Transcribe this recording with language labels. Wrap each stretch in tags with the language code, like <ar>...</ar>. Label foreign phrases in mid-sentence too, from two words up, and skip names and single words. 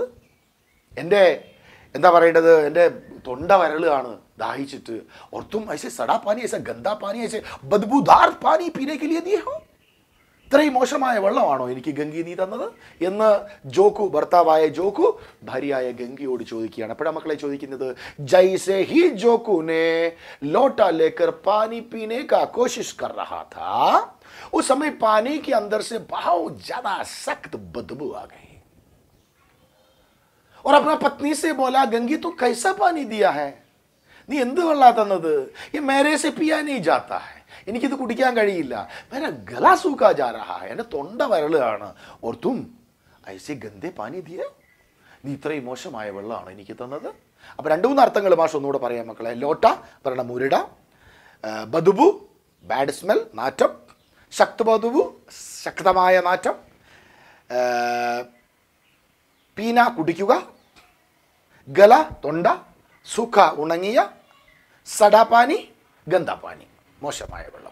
<ml>എൻ്റെ എന്താ പറയേണ്ടത്, എൻ്റെ തൊണ്ട വരളാണ് ദാഹിച്ചിട്ട്.</ml> <hi>और तुम ऐसे सड़ा पानी, ऐसे गंदा पानी, ऐसे बदबूदार पानी पीने के लिए दिये हो,</hi> <ml>ഇത്രയും മോശമായ വെള്ളമാണോ എനിക്ക് ഗംഗി നീ തന്നത് എന്ന് ജോക്കു, ഭർത്താവായ ജോക്കു ഭാര്യയായ ഗംഗിയോട് ചോദിക്കുകയാണ്. അപ്പോഴാണ് മക്കളെ ചോദിക്കുന്നത്,</ml> <hi>जैसे ही जोखू ने लोटा लेकर पानी पीने का कोशिश कर रहा था उस समय पानी के अंदर से बहुत ज्यादा सख्त बदबू आ गई और अपना पत्नी से बोला, गंगी तू कैसा पानी दिया है,</hi> <ml>നീ എന്ത് വെള്ളാ തന്നത്?</ml> <hi>ये मेरे से पिया नहीं जाता है,</hi> <ml>എനിക്കിത് കുടിക്കാൻ കഴിയില്ല.</ml> <hi>मेरा गला सूखा जा रहा है,</hi> <ml>എൻ്റെ തൊണ്ട വരളാണ്.</ml> <hi>और तुम ऐसे गंदे पानी दिये,</hi> <ml>നീ ഇത്രയും മോശമായ വെള്ളമാണ് എനിക്ക് തന്നത്. അപ്പോൾ രണ്ട് മൂന്ന് അർത്ഥങ്ങൾ മാഷ് ഒന്നുകൂടെ പറയാം മക്കളെ. ലോട്ട പറഞ്ഞ മുരിട, ബദുബു</ml> <en>bad smell,</en> <ml>നാറ്റം,</ml> <hi>सख्त बदबू</hi> <ml>ശക്തമായ നാറ്റം, പീന കുടിക്കുക, ഗല തൊണ്ട, സുഖ ഉണങ്ങിയ,</ml> <hi>सड़ा पानी गंदा पानी</hi> <ml>മോശമായ വെള്ളം.</ml>